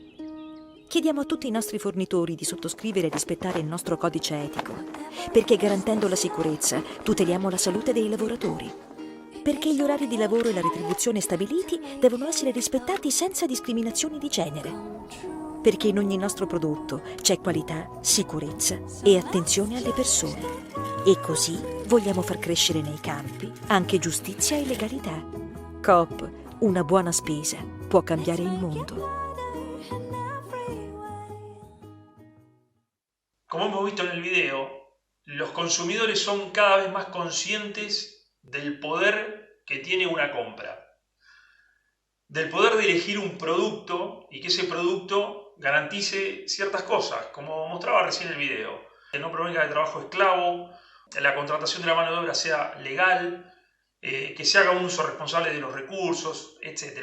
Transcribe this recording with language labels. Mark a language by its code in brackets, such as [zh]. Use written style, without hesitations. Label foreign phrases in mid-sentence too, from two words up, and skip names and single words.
[it] Chiediamo a tutti i nostri fornitori di sottoscrivere e rispettare il nostro codice etico, perché garantendo la sicurezza tuteliamo la salute dei lavoratori, perché gli orari di lavoro e la retribuzione stabiliti devono essere rispettati senza discriminazioni di genere, perché in ogni nostro prodotto c'è qualità, sicurezza e attenzione alle persone. E così vogliamo far crescere nei campi anche giustizia e legalità. Coop, una buona spesa può cambiare il mondo. [es] Como hemos visto en el video, los consumidores son cada vez más conscientes del poder que tiene una compra, del poder de elegir un producto y que ese producto garantice ciertas cosas, como mostraba recién el video, que no provenga de trabajo esclavo, la contratación de la mano de obra sea legal, que se haga un uso responsable de los recursos, etc.